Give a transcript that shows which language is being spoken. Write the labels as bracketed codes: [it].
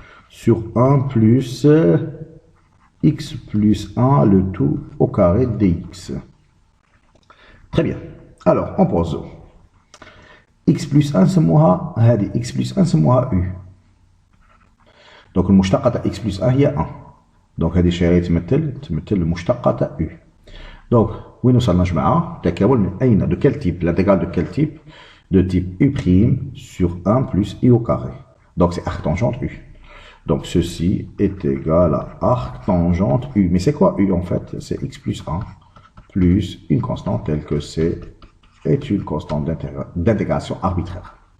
[fr] Sur 1 plus x plus 1, le tout au carré dx. Très bien. Alors, on pose. [ar] x plus 1 سموها هذه x plus 1 سموها u. Donc المشتقة تاع x plus 1 هي 1. Donc هذه الشيء تمثل المشتقة تاع u. Donc وين وصلنا جماعة؟ تكامل من أين؟ [fr] De quel type? L'intégrale de quel type? De type u' sur 1 plus i au carré. Donc c'est arc tangente u. Donc ceci est égal à arc tangente u. Mais c'est quoi u en fait? C'est x plus 1 plus une constante telle que c'est est une constante d'intégration arbitraire.